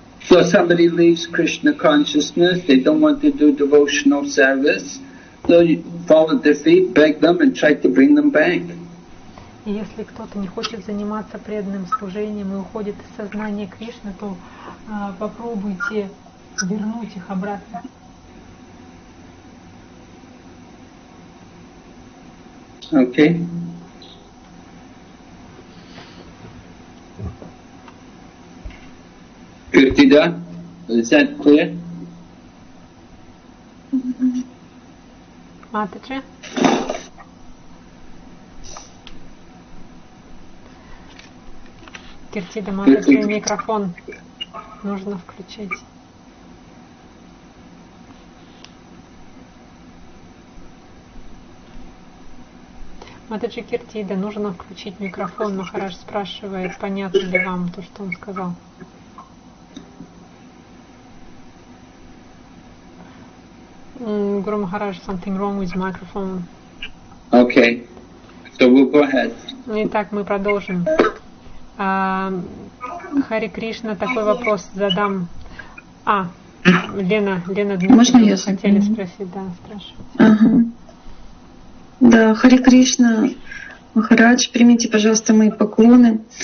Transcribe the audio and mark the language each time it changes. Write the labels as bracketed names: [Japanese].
[English] So somebody leaves Krishna consciousness, they don't want to do devotional service, so you fall at their feet, beg them and try to bring them back. [Russian] И если кто-то не хочет заниматься преданным служением и уходит из сознания Кришны, то попробуйте вернуть их обратно. [English] Okay. Kirtida, is that clear? [Russian] Матаджи? Киртида, Матаджи, микрофон нужно включить. Матаджи Киртида, нужно включить микрофон. Махарадж спрашивает, понятно ли вам то, что он сказал. [English] Guru Maharaj, something wrong with microphone. Okay, so we'll go ahead. [Russian] Итак, мы продолжим. Хари Кришна, такой вопрос задам. Лена Дмитриевна, хотели спросить, да, спрашивайте. Ага. Да, Хари Кришна, Махарадж, примите, пожалуйста, мои поклоны.